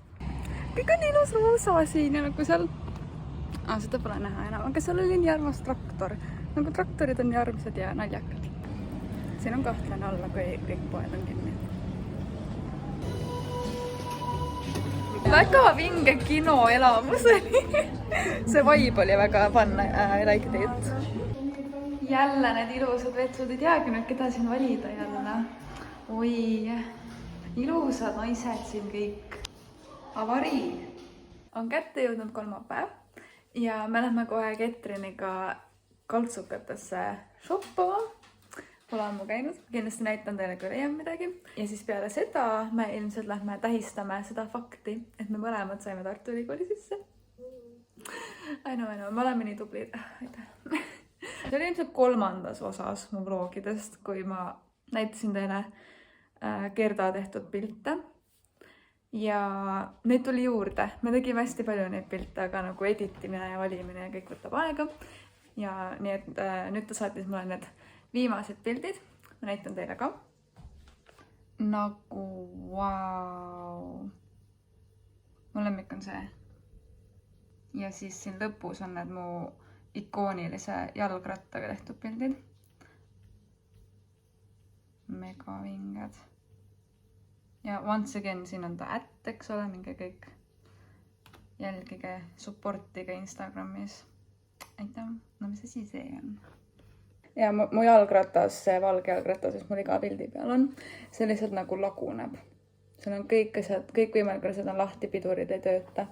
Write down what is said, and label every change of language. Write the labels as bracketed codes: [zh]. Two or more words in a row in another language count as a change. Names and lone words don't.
[et] Kõik on ilus roosa siin ja nagu seal... seda pole näha enam, aga seal oli nii armas traktor. Nagu traktorid on nii armsad ja naljakad. Siin on kahtlane olla, kui kõik poed on kinni. Väga vinge kinoelamus oli. See vibe oli väga fun, [en] I liked it. [et] Jälle need ilusad vetsud, ei teagi nüüd, keda siin valida jälle. Oi, ilusad naised siin kõik. Avari. On kätte jõudnud kolmapäev ja me lähme kohe Ketriniga kaltsukatesse shoppama. Pole ammu käinud, kindlasti näitan teile, kui leian midagi. Ja siis peale seda me ilmselt lähme tähistame seda fakti, et me mõlemad saime Tartu Ülikooli sisse. [en] I know, [et] me oleme nii tublid. See oli ilmselt 3. osas mu vlogidest, kui ma näitasin teile Gerda tehtud pilte. Ja neid tuli juurde. Me tegime hästi palju neid pilte, aga nagu editimine ja valimine ja kõik võtab aega. Ja nii, et nüüd ta saatis mulle need viimased pildid. Ma näitan teile ka. Nagu, vau. Mu lemmik on see. Ja siis siin lõpus on need mu ikoonilise jalgrattaga tehtud pildid. Mega vinged. [en] Ja once again, [et] siin on ta eks ole, minge kõik jälgige, supportige Instagramis. Aitäh, no mis asi see on? Ja mu jalgratas, see valge jalgratas, mis mul iga pildi peal on, see lihtsalt nagu laguneb. Seal on kõik asjad, kõik võimalikud asjad on lahti, pidurid ei tööta.